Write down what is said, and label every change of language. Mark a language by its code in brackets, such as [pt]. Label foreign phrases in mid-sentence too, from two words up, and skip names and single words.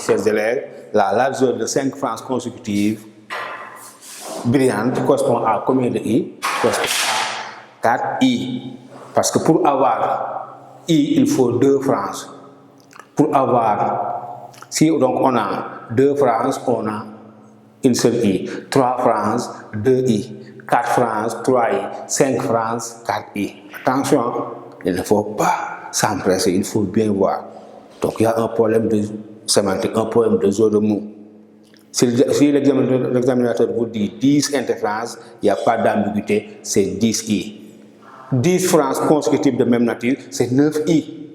[fr] Ces élèves, la largeur de 5 franges consécutives brillantes correspond à combien de i? Correspond à 4i. Parce que pour avoir i, il faut 2 franges. Pour avoir, si donc on a 2 franges, on a une seule i. 3 franges, 2i. 4 franges, 3i. 5 franges, 4i. Attention, il ne faut pas s'empresser, il faut bien voir. Donc il y a un problème de sémantique, un problème de jeu de mots. Si l'examinateur vous dit 10 interfranges, il n'y a pas d'ambiguïté, c'est 10i. 10 franges consécutives de même nature, c'est 9i.